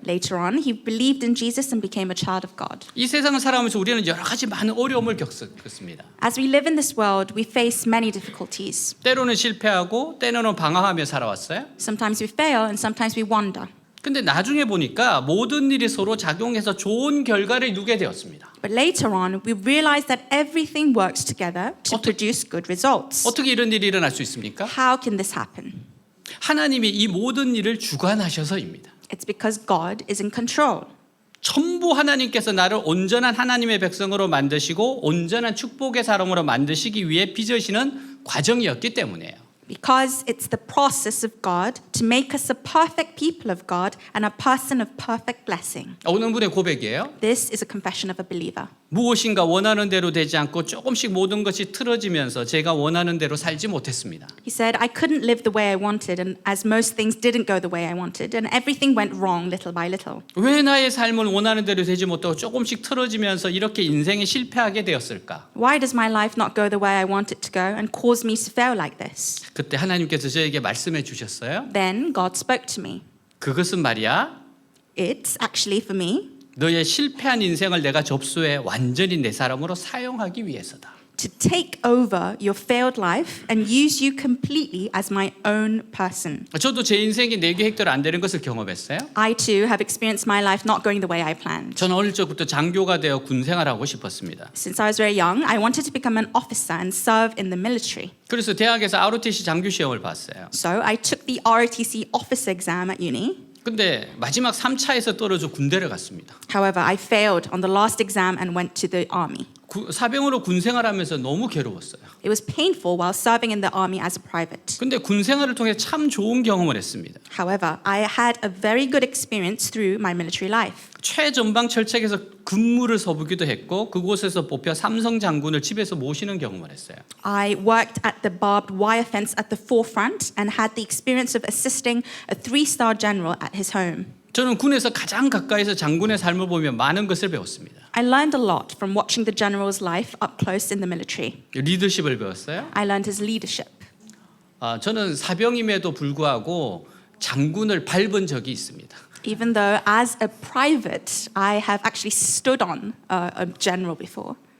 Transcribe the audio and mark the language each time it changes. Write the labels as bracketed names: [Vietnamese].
[English] Later on, he believed in Jesus and became a child of God. [Korean] 이 세상을 살아가면서 우리는 여러 가지 많은 어려움을 겪습니다. [English] As we live in this world, we face many difficulties. [Korean] 때로는 실패하고 때로는 방황하며 살아왔어요. [English] Sometimes we fail and sometimes we wander. [Korean] 근데 나중에 보니까 모든 일이 서로 작용해서 좋은 결과를 이루게 되었습니다. [English] But later on, we realize that everything works together to produce good results. [Korean] 어떻게 이런 일이 일어날 수 있습니까? [English] How can this happen? [Korean] 하나님이 이 모든 일을 주관하셔서입니다. [English] It's because God is in control. [Korean] 전부 하나님께서 나를 온전한 하나님의 백성으로 만드시고 온전한 축복의 사람으로 만드시기 위해 빚으시는 과정이었기 때문이에요. [English] Because it's the process of God to make us a perfect people of God and a person of perfect blessing. [Korean] 어느 분의 고백이에요? [English] This is a confession of a believer. [Korean] 무엇인가 원하는 대로 되지 않고 조금씩 모든 것이 틀어지면서 제가 원하는 대로 살지 못했습니다. [English] He said, I couldn't live the way I wanted, and as most things didn't go the way I wanted, and everything went wrong little by little. [Korean] 왜 나의 삶은 원하는 대로 되지 못하고 조금씩 틀어지면서 이렇게 인생이 실패하게 되었을까? [English] Why does my life not go the way I want it to go and cause me to fail like this? [Korean] 그때 하나님께서 저에게 말씀해 주셨어요. [English] Then God spoke to me. [Korean] 그것은 말이야. [English] It's actually for me [Korean] 너의 실패한 인생을 내가 접수해 완전히 내 사람으로 사용하기 위해서다. [English] to take over your failed life and use you completely as my own person. [Korean] 저도 제 인생이 내 계획대로 안 되는 것을 경험했어요. [English] I too have experienced my life not going the way I planned. [Korean] 저는 어릴 적부터 장교가 되어 군 생활하고 싶었습니다. [English] Since I was very young, I wanted to become an officer and serve in the military. [Korean] 그래서 대학에서 ROTC 장교 시험을 봤어요. [English] So I took the ROTC officer exam at uni. [Korean] 근데 마지막 3차에서 떨어져 군대를 갔습니다. [English] However, I failed on the last exam and went to the army. [Korean] 사병으로 군 생활하면서 너무 괴로웠어요. [English] It was painful while serving in the army as a private. [Korean] 근데 군 생활을 통해 참 좋은 경험을 했습니다. [English] However, I had a very good experience through my military life. [Korean] 최전방 철책에서 근무를 서보기도 했고 그곳에서 뽑혀 삼성 장군을 집에서 모시는 경험을 했어요. [English] I worked at the barbed wire fence at the forefront and had the experience of assisting a 3-star general at his home. [Korean] 저는 군에서 가장 가까이서 장군의 삶을 보며 많은 것을 배웠습니다. [English] I learned a lot from watching the general's life up close in the military. [Korean] 리더십을 배웠어요. [English] I learned his leadership. [Korean] 저는 사병임에도 불구하고 장군을 밟은 적이 있습니다. [English] Even though as a private, I have actually stood on a general before.